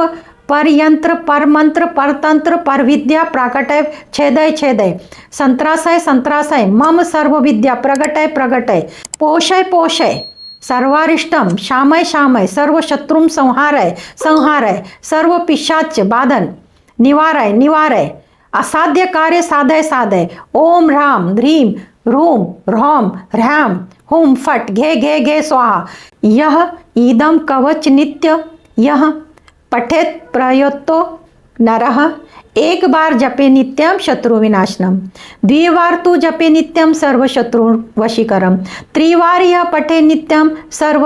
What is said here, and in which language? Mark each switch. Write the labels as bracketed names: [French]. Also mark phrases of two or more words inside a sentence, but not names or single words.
[Sanskrit] परयंत्र परमंत्र परतंत्र परविद्या प्राकटय छेदय छेदय संत्रासय संत्रासय मम सर्व विद्या प्रगटय प्रगटय पोषय पोषय सर्वारिष्टम शामय शामय सर्व शत्रुम संहारय संहारय सर्व पिशाच बाधन निवारय निवारय असाध्य कार्य साधय साधय ओम ह्रां ह्रीं ह्रूं ह्रौं ह्रैं हुं फट घे घे घे स्वाहा। यह इदम कवच नित्य यह पठेत प्रयतो नरः एक बार जपे नित्यम शत्रु विनाशनम द्विवार तू जपे नित्यम सर्व शत्रु वशीकरम त्रिवार यह पठे नित्यम सर्व